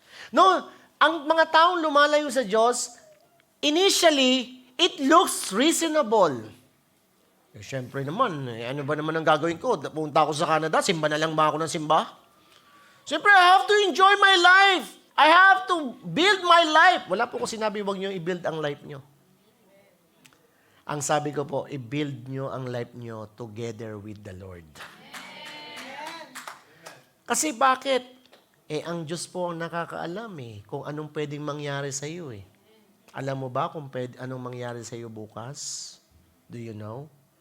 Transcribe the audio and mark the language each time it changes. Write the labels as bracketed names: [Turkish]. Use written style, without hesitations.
[Filipino] No, ang mga taong lumalayo sa Diyos, [English] initially, it looks reasonable. [Filipino] Eh, syempre naman, ano ba naman ang gagawin ko? Punta ako sa Canada, simba na lang ba ako ng simba? [English] Siyempre, I have to enjoy my life. I have to build my life. [Filipino] Wala po ko sinabi, huwag niyo i-build ang life niyo. Ang sabi ko po, i-build niyo ang life niyo together with the Lord. Kasi bakit? Ang Diyos po ang nakakaalam kung anong pwedeng mangyari sa iyo Alam mo ba kung anong mangyari sa iyo bukas? [English] Do you know?